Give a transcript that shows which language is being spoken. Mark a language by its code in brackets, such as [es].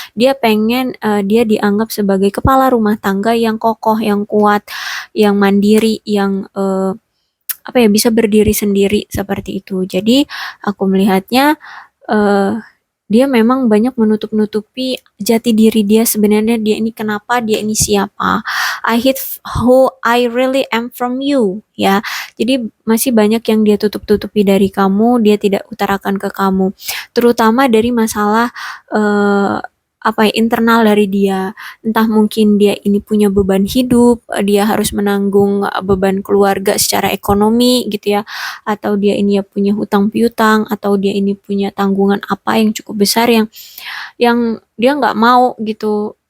[id] Dia pengen dia dianggap sebagai kepala rumah tangga yang kokoh, yang kuat, yang mandiri, yang apa ya bisa berdiri sendiri seperti itu. Jadi aku melihatnya eh, dia memang banyak menutup-nutupi jati diri dia sebenarnya dia ini kenapa, dia ini siapa. [en] I hid who I really am from you ya. [id] Jadi masih banyak yang dia tutup-tutupi dari kamu, dia tidak utarakan ke kamu. Terutama dari masalah eh, apa ya internal dari dia, entah mungkin dia ini punya beban hidup, dia harus menanggung beban keluarga secara ekonomi gitu ya, atau dia ini ya punya hutang piutang, atau dia ini punya tanggungan apa yang cukup besar yang dia nggak mau gitu.